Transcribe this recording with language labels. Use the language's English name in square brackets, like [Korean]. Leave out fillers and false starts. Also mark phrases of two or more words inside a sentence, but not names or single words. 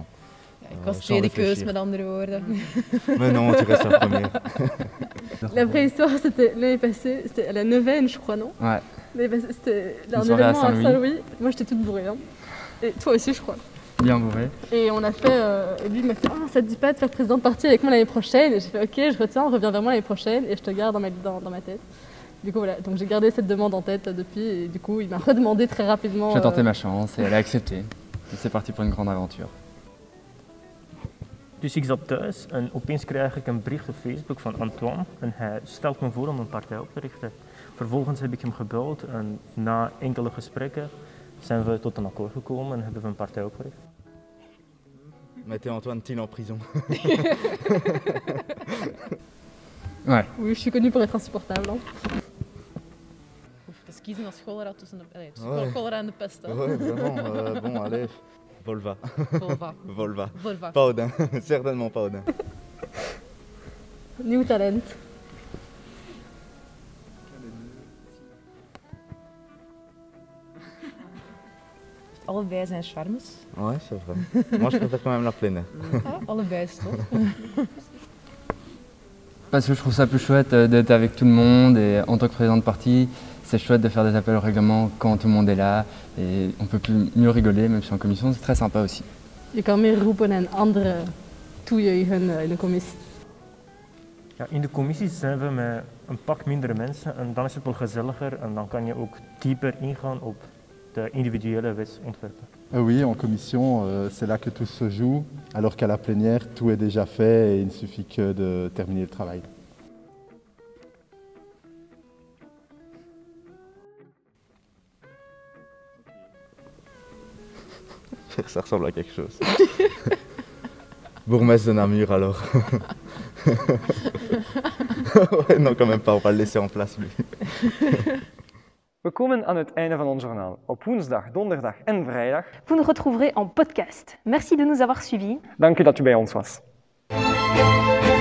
[Dutch] Ik was tweede keus, met andere woorden. [French] Mais non, tu restes la première. La vraie histoire, c'était l'année passée, c'était à la Neuvaine, je crois, non? Ouais. C'était un événement à Saint-Louis. Moi, j'étais toute bourrée, hein. Et toi aussi, je crois. Bien bourré. Et on a fait, et lui il m'a fait « Ah, ça te dit pas de faire président de parti avec moi l'année prochaine ?» Et j'ai fait « Ok, je retiens, reviens vers moi l'année prochaine et je te garde dans ma tête. » Du coup voilà, donc j'ai gardé cette demande en tête depuis et du coup il m'a redemandé très rapidement. J'ai tenté ma chance et elle a accepté. Et c'est parti pour une grande aventure. [Dutch] Dus ik zat thuis en opeens krijg ik een bericht op Facebook van Antoine en hij stelt me voor om een partij op te richten. Vervolgens heb ik hem gebeld en na enkele gesprekken zijn we tot een akkoord gekomen en hebben we een partij opgericht. [French] Mettez Antoine Thiel en prison. Ouais. Oui, je suis connue pour être insupportable. [Dutch] Dus kiezen als schoolraad tussen de schoolraad en de pest. [French] Ouais, vraiment. Bon, allez. Volva. Volva. Volva. Volva. Pas Odin. Certainement pas Odin. [Dutch] Nieuw talent. Allebei zijn charmes. [French] Ouais, c'est vrai. Moi, je préfère quand même la pleine. [Dutch] Allebei is toch? [French] Parce que je trouve ça plus chouette d'être avec tout le monde et en tant que président de parti, c'est chouette de faire des appels au règlement quand tout le monde est là et on peut mieux rigoler, même si en commission c'est très sympa aussi. [Dutch] Je kan meer roepen en anderen toejuichen in de commissie. Ja, in de commissies zijn we met een pak mindere mensen en dan is het wel gezelliger en dan kan je ook dieper ingaan op de individuele wetsontwerpen. [French] Oui, en commission, c'est là que tout se joue, alors qu'à la plénière, tout est déjà fait et il ne suffit que de terminer le travail. Ça ressemble à quelque chose. Bourgmestre de Namur alors. Ouais, non, quand même pas, on va le laisser en place lui. [Dutch] We komen aan het einde van ons journaal. Op woensdag, donderdag en vrijdag. [French] Vous nous retrouverez en podcast. Merci de nous avoir suivis. [Dutch] Dank u dat u bij ons was.